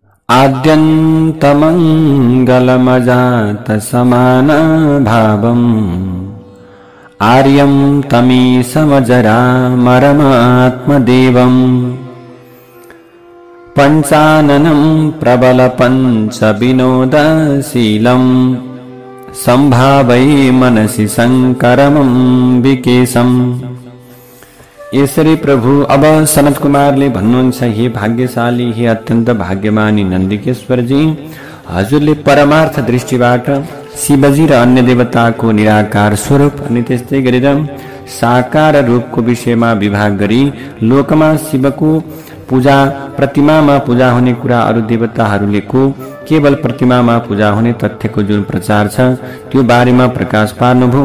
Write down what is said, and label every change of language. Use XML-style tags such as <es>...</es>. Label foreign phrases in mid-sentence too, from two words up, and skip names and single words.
<sa>आद्यन्तमङ्गलमजातसमानभावम् आर्यं तमीशमजरामरमात्मदेवम् पञ्चाननं प्रबलपञ्चविनोदशीलम् सम्भावये मनसि शङ्करमम्बिकेशम्।</sa> <ne>यसरी प्रभु अब सनत कुमारले भन्नुहुन्छ, हे भाग्यशाली, हे अत्यन्त भाग्यमानी नन्दिकेश्वरजी, हजुरले परमार्थ दृष्टिबाट शिवजी र अन्य देवताको निराकार स्वरूप अनि त्यस्तै गरेर साकार रूपको विषयमा विभाग गरी लोकमा शिवको पूजा प्रतिमामा पूजा हुने कुरा अरु देवताहरूले को केवल प्रतिमामा पूजा हुने तथ्यको जुन प्रचार छ त्यो बारेमा प्रकाश पार्नुभयो।</ne>